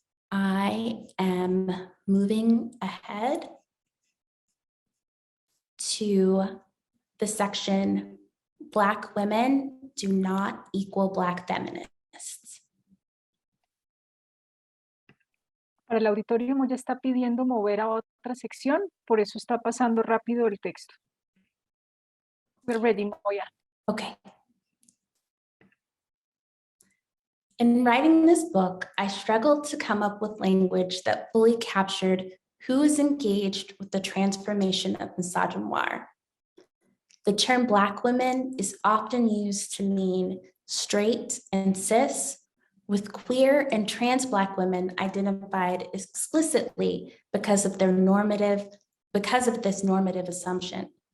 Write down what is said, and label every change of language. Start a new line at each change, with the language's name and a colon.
English: I am moving ahead to the section, Black women do not equal Black feminists.
Spanish: Para el auditorio, Moya está pidiendo mover a otra sección, por eso está pasando rápido el texto.
English: We're ready, Moya. Okay. In writing this book, I struggled to come up with language that fully captured who is engaged with the transformation of misogynoir. The term Black women is often used to mean straight and cis, with queer and trans Black women identified explicitly because of this normative assumption.